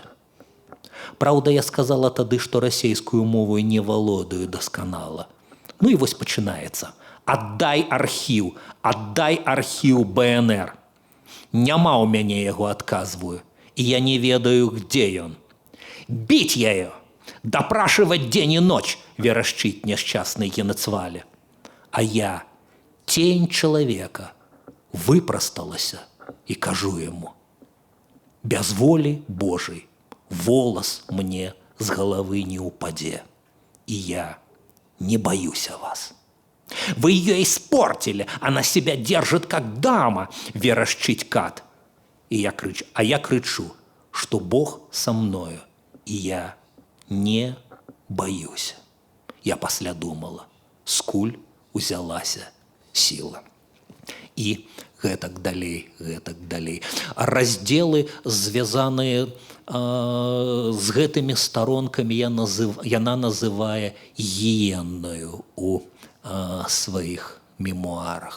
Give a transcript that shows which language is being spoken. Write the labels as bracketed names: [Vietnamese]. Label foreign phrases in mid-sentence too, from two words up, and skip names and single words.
[Belarusian] Праўда, я сказала тады, што расейскую мову не валодаю дасканала. Ну і вось пачынаецца: аддай архіў БНР. Няма ў мяне яго, адказваю, і я не ведаю, где ён. Біць яе, [Russian] дапрашивать день и ночь, [Belarusian] верашчыць няшчасны Генацвале. [Russian] А я, тень человека, [Belarusian] выпрасталася і кажу яму: без волі Божай волос мне з головы не упадзе, [Russian] и я не боюсь вас. Вы ее испортили, она себя держит как дама, [Belarusian] верашчыць кат. [Russian] Я кричу, что Бог со мною, и я не боюсь. [Belarusian] Я пасля думала, скуль узялася сила. І гэтак далей. Разделы, звязаныя з гэтымі старонкамі, яна называе гіеннаю у сваіх мемуарах.